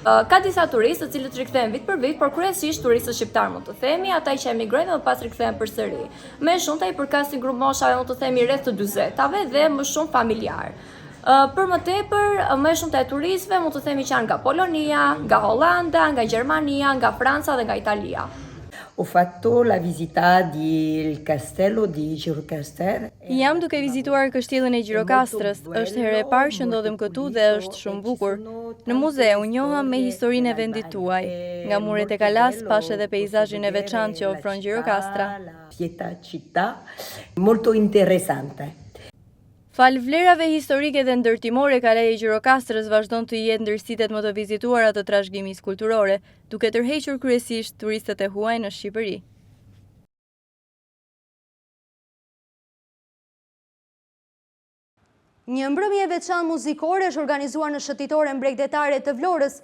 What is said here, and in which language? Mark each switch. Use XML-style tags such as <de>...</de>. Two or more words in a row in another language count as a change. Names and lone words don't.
<sq>Ka disa turistë të cilët rikthehen vit për vit, por kryesisht turistët shqiptar mund të themi, ata që emigrojnë dhe më pas rikthehen përsëri. Më shumëta i përkasin grup moshave mund të themi rreth të 40-tave dhe më shumë familjar. Për më tepër, më shumë të turistëve mund të themi që janë nga Polonia, nga Hollanda, nga Gjermania, nga Franca dhe nga Italia.</sq> <it>Ho fatto la visita del castello di Gjirokastër.</it> <sq>Jam duke vizituar kështjellën e Gjirokastrës. Është herë e parë që ndodhem këtu dhe është shumë bukur. Në muze u njoha me historinë e vendit tuaj. Nga muret e Kalas pash edhe peizazhin e veçantë që ofron Gjirokastra.</sq> <it>Pieta città molto interessante.</it> <sq>Fal vlerave historike dhe ndërtimore, Kalaja e Gjirokastrës vazhdon të jetë ndër sitet më të vizituara të trashëgimisë kulturore, duke tërhequr kryesisht turistët e huaj në Shqipëri. Një mbrëmje e veçantë muzikore është organizuar në shëtitoren bregdetare të Vlorës.</sq>